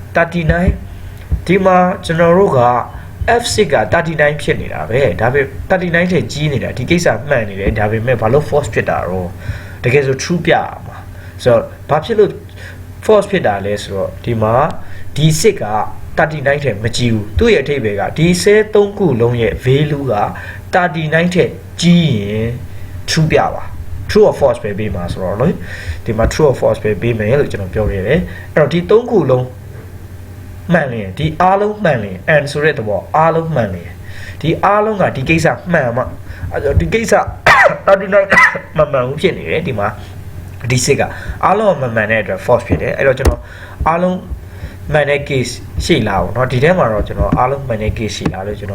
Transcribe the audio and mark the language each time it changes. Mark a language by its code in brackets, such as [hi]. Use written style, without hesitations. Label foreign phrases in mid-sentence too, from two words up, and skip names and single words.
[my] 39 ဒီမှာကျွန်တော်တို့ကf6 က39ဖြစ်နေတာပဲဒါပေမဲ့39ထက်ကြီးနေတာဒီကိစ္စမှန်နေတယ်ဒါပေမဲ့ဘာလို့ false ဖြစ်တာတော့တကယ် ဆို true ပြရမှာဆိုတော့ဘာဖြစ်လို့ false ဖြစ်တာလဲဆိုတော့ဒီမှာဒီ6က39ထက်မကြီးဘူးသူ့ရဲ့အထိပ္ပယ်ကဒီcell 3ခုလုံးရဲ့ value က39ထက်ကြီးရင် true ပြပါ [en] true or false [my] ပဲပေးမှာဆိုတော့လေဒီမှာ [en] true or false [my] ပဲပေးမယ်လို့ကျွန်တော်ပြောခဲ့တယ်အဲ့တော့ဒီ3ခုလုံးမှန်တယ်ဒီအားလုံးမှန်တယ် and ဆိုတဲ့သဘောအားလုံးမှန်တယ်ဒီအားလုံးကဒီကိစ္စမှန်မှဒီကိစ္စ39မမှန်ဘူးဖြစ်နေတယ်ဒီမှာဒီစစ်ကအားလုံးမမှန်တဲ့အတွက် false ဖြစ်တယ်အဲ့တော့ကျွန်တော်အားလုံးမှန်တဲ့ case ရှိလားပေါ့เนาะဒီထဲမှာတော့ကျွန်တော်အားလုံးမှန်တဲ့ case ရှိလားလို့ကျွန်